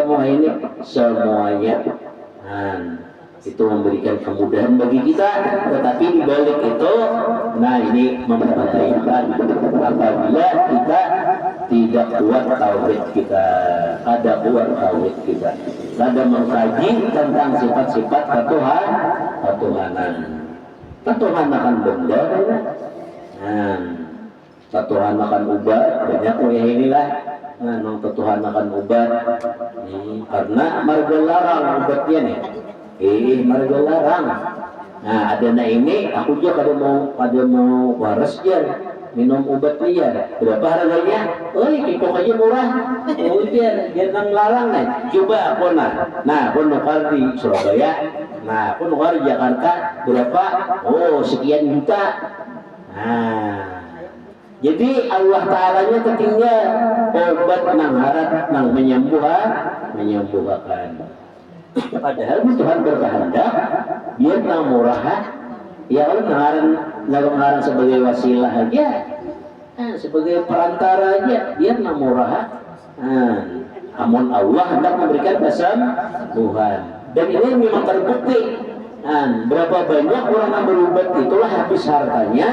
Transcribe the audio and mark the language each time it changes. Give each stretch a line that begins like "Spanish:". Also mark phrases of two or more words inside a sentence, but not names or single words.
Indonesian: wah ini semuanya itu memberikan kemudahan bagi kita, tetapi di balik itu nah ini memperhatikan apabila kita tidak kuat tauhid kita, ada kuat tauhid kita, ada mengkaji tentang sifat-sifat ketuhanan, ketuhanan benda, ketuhanan obat banyak ya inilah, nong ketuhanan obat, karena marga larang obatnya nih.
Banjar: Mereka larang. Nah, ada na ini, aku juga kada mau waras ya, minum obat dia.
Indonesian: Berapa harganya? Kikok aja murah. Dia nang larang nih.
Banjar: Coba aku nah, aku nukar di Surabaya. Nah, aku nukar di Jakarta.
Indonesian: Berapa? Sekian juta. Nah, jadi Allah Ta'alanya ketinggal obat nang harap nang menyembuhkan. Padahal Tuhan berkehendak dia nang murah ya Allah sebagai wasilah aja sebagai perantara aja dia nang murah amun Allah hendak memberikan kesembuhan dan ini memang terbukti berapa banyak orang yang berobat itulah habis hartanya.